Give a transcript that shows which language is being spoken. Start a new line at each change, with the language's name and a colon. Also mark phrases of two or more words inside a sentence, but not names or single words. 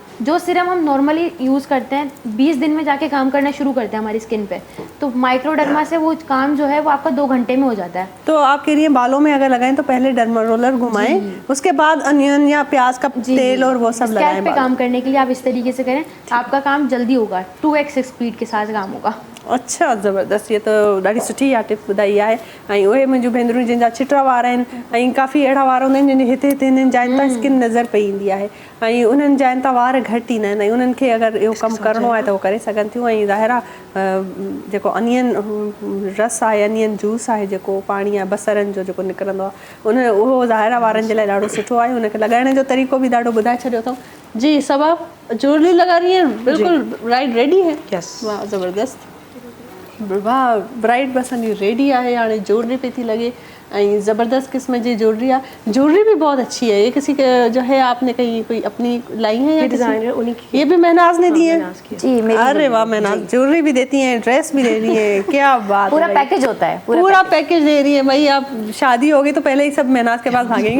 Urdu: جو سیرم ہم
English: normally use
Urdu: کرتے ہیں 20 دن میں جا کے کام کرنا شروع کرتے ہیں ہماری اسکن پے، تو مائیکروڈرما سے وہ کام جو ہے وہ آپ کا 2 گھنٹے میں ہو جاتا ہے. تو آپ کہہ رہی ہیں بالوں میں اگر لگائیں تو پہلے
English: derma roller
Urdu: گھمائیں، اس کے بعد اونین یا پیاز کا تیل اور وہ سب لگائیں. پے کام کرنے کے لیے آپ اس طریقے سے کریں، آپ کا کام جلدی ہوگا، 2x اسپیڈ کے ساتھ کام ہوگا.
Sindhi: अच्छा, ज़बरदस्त,
Urdu: یہ تو
Sindhi: ॾाढी सुठी इहा टिप ॿुधाई आहे। ऐं उहे मुंहिंजूं भेनरूं जंहिंजा चिटा वार आहिनि, ऐं काफ़ी अहिड़ा वार हूंदा आहिनि जंहिंजे हिते हिननि जाइनि तां स्किन नज़र पई ईंदी आहे, ऐं उन्हनि जाइनि तां वार घटि ईंदा आहिनि, ऐं उन्हनि खे अगरि इहो कमु करिणो आहे त उहो करे सघनि थियूं। ऐं ज़ाहिर आहे जेको अनियन रस आहे,
English: onion juice
Sindhi: आहे, जेको पाणी आहे बसरनि जो जेको निकिरंदो आहे, उहो ज़ाहिर आहे वारनि जे लाइ ॾाढो सुठो आहे। उनखे लॻाइण जो तरीक़ो बि ॾाढो ॿुधाए छॾियो अथऊं।
Urdu: جی, سب آپ جیولری لگا رہی ہیں? بالکل رائٹ، ریڈی ہے? یس.
Sindhi: वाह, ज़बरदस्त, वाह, ब्राइड बि असांजी रेडी आहे, हाणे ज्वेलरी पई थी लॻे। ऐं ज़बरदस्त किस्म जी ज्वेलरी आहे।
Urdu: جیولری بھی بہت اچھی ہے۔ یہ کسی کے جو ہے آپ نے کہیں کوئی اپنی لائی ہے یا یہ کسی? ڈیزائنر انہیں کی. یہ بھی مہناز نے دی ہے? مہناز کی. جی میری ارے واہ، مہناز جیولری بھی دیتی ہیں، ڈریس بھی دے رہی ہیں، کیا بات پورا ہے بھائی. پیکج ہوتا ہے, پورا پیکج دے رہی ہے بھائی. آپ شادی ہوگی تو پہلے ہی سب مہناز کے پاس بھاگیں گے.